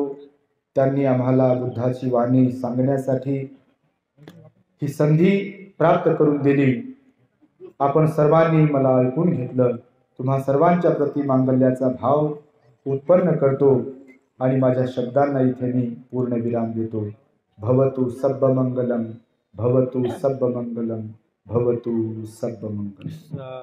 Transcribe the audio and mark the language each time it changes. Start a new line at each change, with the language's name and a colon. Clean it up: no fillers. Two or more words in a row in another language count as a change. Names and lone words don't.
Marathi: त्यांनी आम्हाला बुद्धाची वाणी सांगण्यासाठी ही संधी प्राप्त करून दिली. आपण सर्वांनी मला ऐकून घेतलं. तुम्हा सर्वांच्या प्रती मांगल्याचा भाव उत्पन्न करतो आणि माझ्या शब्दांना इथे मी पूर्ण विराम देतो.
Pali: भवतु सब्ब मंगलम, भवतु सब्ब मंगलम, भवतु सब्ब मंगलम.